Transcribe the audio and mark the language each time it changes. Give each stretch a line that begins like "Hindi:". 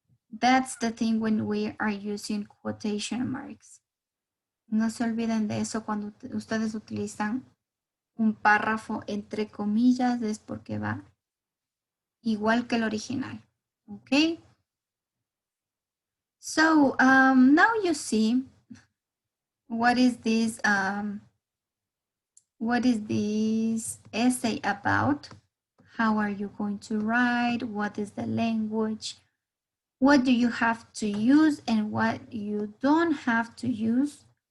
English: That's the thing when we are using quotation marks.
Spanish: No se olviden de eso cuando ustedes utilizan un párrafo entre comillas, es porque va igual que el original.
English: Okay? So now you see what is this what is this essay about? How are you going to write? What is the language? What do you have to use and what you don't have to use?